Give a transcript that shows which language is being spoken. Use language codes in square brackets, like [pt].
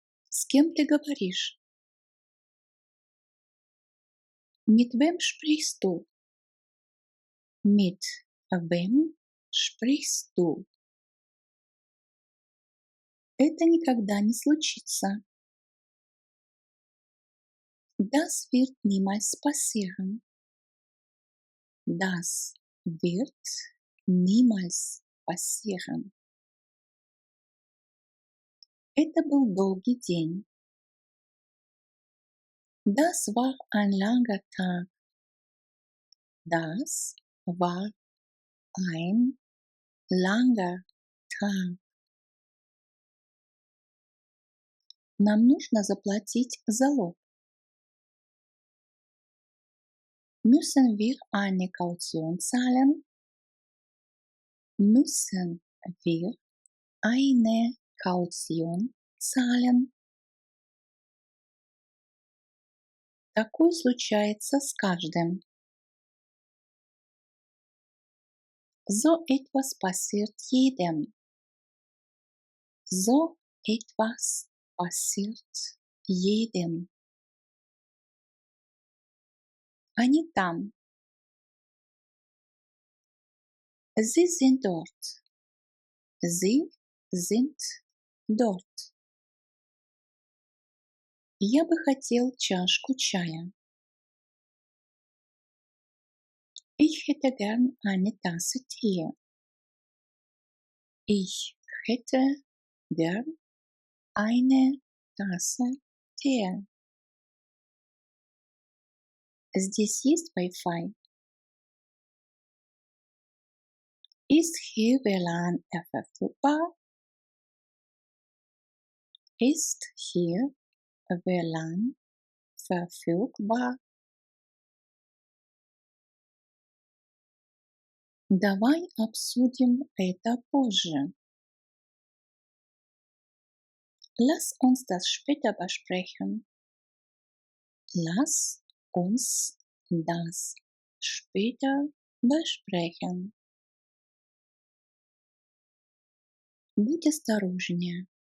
[ru] С кем ты говоришь? [de] Mit wem sprichst du? Mit wem sprichst du? [ru] Это никогда не случится. [de] Das wird niemals passieren. Das wird niemals passieren. [ru] Это был долгий день. [de] Das war ein langer Tag. Das war ein langer Tag. [ru] Нам нужно заплатить залог. [de] Müssen wir eine Kaution zahlen? Müssen wir eine Kaution zahlen? [ru] Такое случается с каждым. [de] So etwas passiert jedem. So etwas passiert jedem. [ru] Они там. [de] Sie sind dort. Sie sind dort. [ru] Я бы хотел чашку чая. [de] Ich hätte gern eine Tasse Tee. Ich hätte gern eine Tasse Tee. [ru] Здесь есть Wi-Fi? [de] Ist hier WLAN verfügbar? Ist hier WLAN verfügbar? [ru] Давай обсудим это позже. [de] Lass uns das später besprechen. Lass uns das später besprechen. [ru] Будь осторожнее.